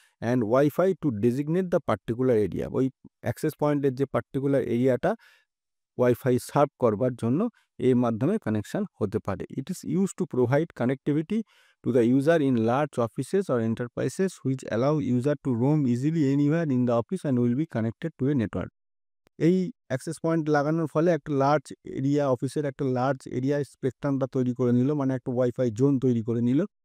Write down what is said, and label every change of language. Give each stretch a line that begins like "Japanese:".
English: and wifi to designate the particular area,
Bangla: ওই access পয়েন্টের যে পার্টিকুলার এরিয়াটা ওয়াইফাই সার্ভ করবার জন্য এর মাধ্যমে কানেকশান হতে পারে।
English: It is use to provide connectivity to the user in large offices or enterprises, which allow user to roam easily anywhere in the office and will be connected to a network.
Bangla: এই access point লাগানোর ফলে একটা large area, অফিসের একটা large এরিয়ায় স্পেকট্রামটা তৈরি করে নিল, মানে একটা ওয়াইফাই জোন তৈরি করে নিল।